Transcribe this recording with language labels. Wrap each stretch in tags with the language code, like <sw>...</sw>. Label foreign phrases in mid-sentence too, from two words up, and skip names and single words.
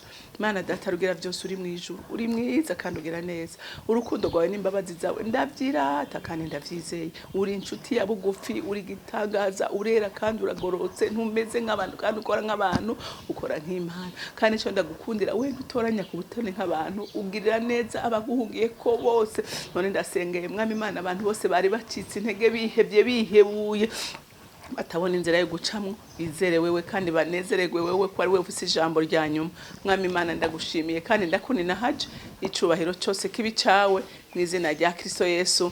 <rn>Imana data rugira byose uri mu ijuru, uri mwiza kandi ugira neza. Urukundo rwawe n'imbabazi zawe ndavyirata kandi ndavyizeye. Uri inshuti ya bugufi, uri gitangaza, urera kandi uragorotse, ntumeze nk'abantu kandi ukora nk'abantu, ukora nk'Imana. Kandi cyo ndagukundira, we gutoranya ku butone nk'abantu, ugirira neza abaguhungiye ko bose. None ndasengeye mwami Imana, abantu bose bari bacitse intege, bihebye, bihebuye, batabona inzira yo gucamwo, bizere wewe kandi banezererwe wewe ko ari wewe ufise ijambo rya nyuma. Mwami Imana ndagushimiye kandi ndakunina haje, icubahiro cyose kibi cawe mu izina rya Kristo Yesu.</rn>